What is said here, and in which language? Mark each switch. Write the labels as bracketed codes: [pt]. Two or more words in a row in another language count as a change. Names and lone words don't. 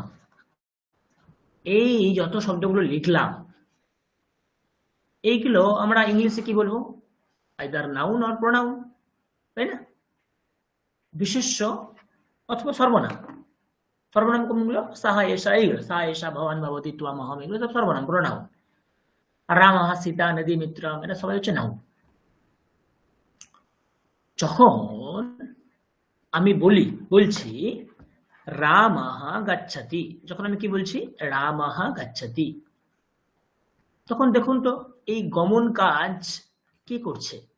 [bn] এই যত শব্দগুলো লিখলাম, এইগুলো আমরা ইংলিশে কি বলবো? [en] either noun or pronoun, [bn] তাই না? বিশেষ্য অথবা সর্বনাম। সর্বনাম কোনগুলো? সাহা, এষা, এইগুলো সা, [sa] এষা, ভবান, ভবতি, ত্বম, আহম, [bn] এগুলো সব সর্বনাম, প্রোনাউন। আর [sa] রামः সীতা নদী মিত্রম, [bn] এটা সবাই হচ্ছে নাউন। যখন আমি বলছি [sa] রামः গচ্ছতি, [bn] যখন আমি কি বলছি? [sa] রামः গচ্ছতি, [bn] তখন দেখুন তো এই গমন কাজ কি করছে?